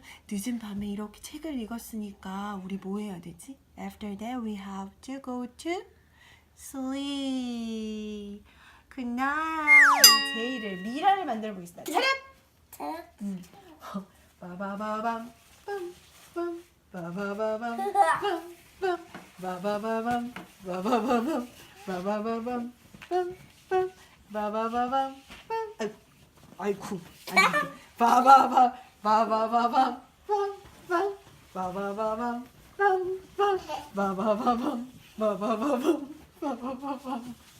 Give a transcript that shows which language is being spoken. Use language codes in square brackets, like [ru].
[ko] 늦은 밤에 이렇게 책을 읽었으니까 우리 뭐 해야 되지? [en] After that we have to go to sleep. Good night. [ko] 제이를 미라를 만들어 보겠습니다. 차렷! 빠바바밤 빰빰 빠바바밤 빰빰 빠바바밤 빠바바밤 빠바바밤 빰빰 빠바바밤 빰 아이쿠 빠바밤 빠바바밤 빰빰 빠바바밤 빰빰 빠바바밤 빠바바밤 빠바바밤.